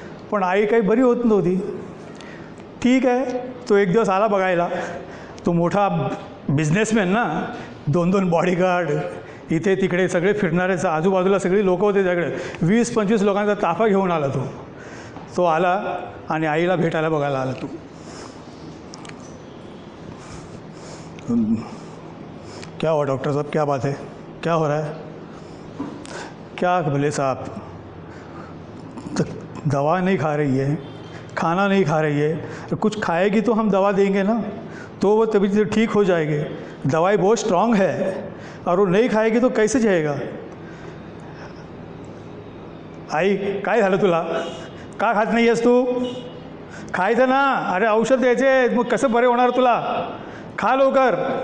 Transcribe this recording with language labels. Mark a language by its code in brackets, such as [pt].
[mr] पण आई काही बरी होत नव्हती. ठीक आहे, तो एक दिवस आला बघायला. तो मोठा बिझनेसमॅन ना, 2 बॉडीगार्ड, इथे तिकडे सगळे फिरणारे, आजूबाजूला सगळी लोकं होते त्याकडे. 20-25 लोकांचा ताफा घेऊन आला तो आला आणि आईला भेटायला बघायला आला. [hi] तो क्या हुआ डॉक्टर साहब, क्या बात है, क्या हो रहा है, क्या बोले साहब, दवा नहीं खा रही है, खाना नहीं खा रही है, तो कुछ खाएगी तो हम दवा देंगे ना, तो वो तभी ठीक हो जाएगी. दवाई बहुत स्ट्रांग है और वो नहीं खाएगी तो कैसे जाएगा. [mr] आई काय झालं तुला, का खात नाही आहेस तू, खायचं ना, अरे औषध द्यायचे, मग कसं बरे होणार तुला, खा लवकर.